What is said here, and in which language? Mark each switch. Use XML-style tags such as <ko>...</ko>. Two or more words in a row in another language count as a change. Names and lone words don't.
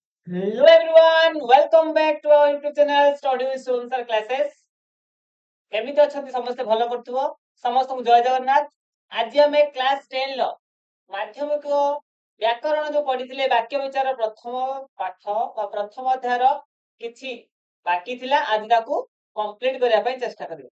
<en>Hello everyone, welcome back to our YouTube channel Study with Sunsar Classes।</en> <or>କେମିତି ଅଛନ୍ତି ସମସ୍ତେ ଭଲ କରୁଥିବ ସମସ୍ତଙ୍କୁ ଜୟ ଜଗନ୍ନାଥ। ଆଜି ଆମେ କ୍ଲାସ 10 ର ମାଧ୍ୟମିକ ବ୍ୟାକରଣ ଯୋଉ ପଢିଥିଲେ ବାକ୍ୟ ବିଚାର ପ୍ରଥମ ପାଠ ବା ପ୍ରଥମ ଅଧ୍ୟାୟର କିଛି ବାକି ଥିଲା ଆଜି ତାକୁ କମ୍ପ୍ଲିଟ କରିବା ପାଇଁ ଚେଷ୍ଟା କରିବେ।</or>